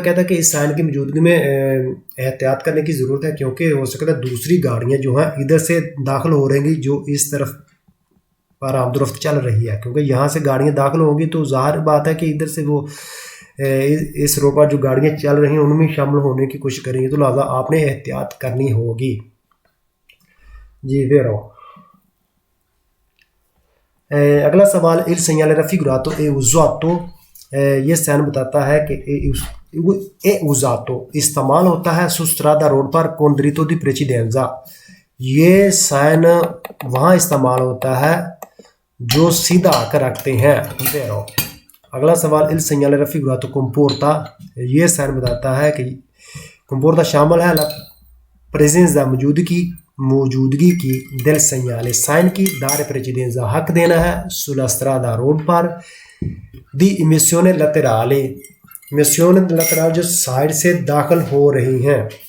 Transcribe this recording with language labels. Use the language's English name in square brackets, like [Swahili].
[Hindi] कहता है कि इस साइन की मौजूदगी में एहतियात करने की ज़रूरत है, क्योंकि हो सकता है दूसरी गाड़ियाँ जो हैं इधर से दाखिल हो रहेंगी जो इस तरफ पर आमदोरफ्त चल रही है, क्योंकि यहाँ से गाड़ियाँ दाखिल होंगी तो ज़ाहिर बात है कि इधर से वो इस रोड पर जो गाड़ियाँ चल रही हैं उनमें शामिल होने की कोशिश करेंगी, तो लिहाजा आपने एहतियात करनी होगी। जी वेरो। अगला सवाल, [Italian] il segnale raffigurato è usato, [Hindi] ये साइन बताता है कि [Italian] è usato [Hindi] इस्तेमाल होता है [Italian] su strada [Hindi] रोड पर [Italian] con diritto di precedenza। [Hindi] ये साइन वहाँ इस्तेमाल होता है जो सीधा आकर रखते हैं। Vero। अगला सवाल [Italian] il segnale raffigurato comporta, [Hindi] ये साइन बताता है कि [Italian] comporta [Hindi] शामिल है [Italian] la presenza [Hindi] मौजूदगी की [Italian] del segnale [Hindi] साइन की [Italian] dare precedenza [Hindi] हक देना है [Italian] sulla strada [Hindi] रोड पर [Italian] di emissione laterale [Hindi] जो साइड से दाखिल हो रही हैं।